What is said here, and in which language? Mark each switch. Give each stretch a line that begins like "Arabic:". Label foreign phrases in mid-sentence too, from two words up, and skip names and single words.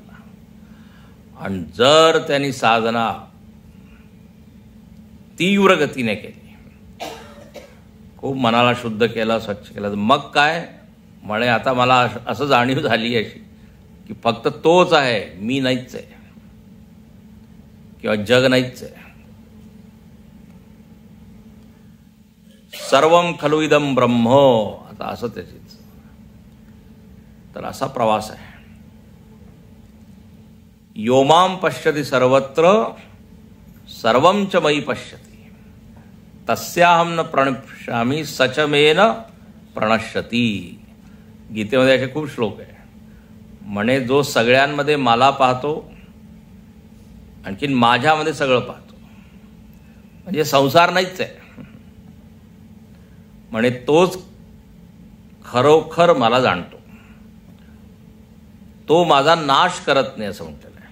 Marathi: आणि जर त्यांनी साधना तीव्र गतीने केली, खूप मनाला शुद्ध केलं, स्वच्छ केलं, मग काय म्हणे, आता मला असं जाणीव झाली अशी की फक्त तोच आहे, मी नाहीच आहे किंवा जग नाहीच आहे.
Sanskrit: सर्वम खलु इदम ब्रह्म,
Marathi: आता असं त्याचीच. तर असा प्रवास आहे.
Sanskrit: योमाम पश्यति सर्वत्र सर्वं च मयि पश्यति तस्याहम न प्रणश्यामी सचमेन प्रणश्यति.
Marathi: गीतेमध्ये असे खूप श्लोक आहे. म्हणे जो सगळ्यांमध्ये मला पाहतो, आणखीन माझ्यामध्ये सगळं पाहतो, म्हणजे संसार नाहीच आहे. म्हणे तोच खरोखर मला जाणतो, तो माझा नाश करत नाही असं म्हटलेलं आहे.